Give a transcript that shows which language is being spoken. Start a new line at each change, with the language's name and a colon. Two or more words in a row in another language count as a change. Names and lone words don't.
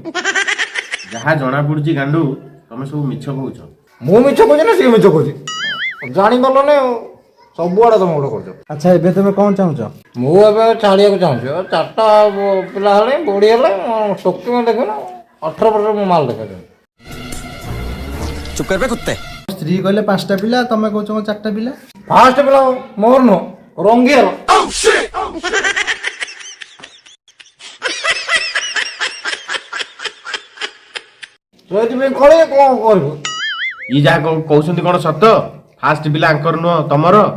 Odia: ଯାହା ଜଣା ପଡୁଛି ଗାଣ୍ଡୁ, ତମେ ସବୁ ମିଛ କହୁଛ। ମୁଁ ମିଛ କହୁଛି ନା ସିଏ ମିଛ କହୁଛି, ଜାଣିପାରିଲନି ଆଉ। ସବୁଆଡେ ତମେ ଗୋଟେ କରୁଛ। ଆଚ୍ଛା ଏବେ ତମେ କଣ ଚାହୁଁଛ? ମୁଁ ଏବେ ଛାଡ଼ିବାକୁ ଚାହୁଁଛି। 4ଟା ପିଲା ହେଲେ ବଢି ହେଲେ ଡକ୍ୟୁମେଣ୍ଟ ଦେଖୁନ, 18 ବର୍ଷର ମୁଁ ମାଲ ଦେଖାଯାଉଛି।
Hindi: चुप कर बे कुत्ते।
Odia: ସ୍ତ୍ରୀ କହିଲେ 5ଟା ପିଲା, ତମେ କହୁଛ କଣ 4ଟା ପିଲା? ଫାଷ୍ଟ ପିଲା ମୋର ନୁହଁ, ରଙ୍ଗିଆର। ସେଇଥିପାଇଁ କଳେ କ'ଣ କରିବୁ? ଇଏ ଯାହା କହୁଛନ୍ତି କଣ ସତ? ଫାଷ୍ଟ ପିଲା ଆଙ୍କର ନୁହଁ ତମର?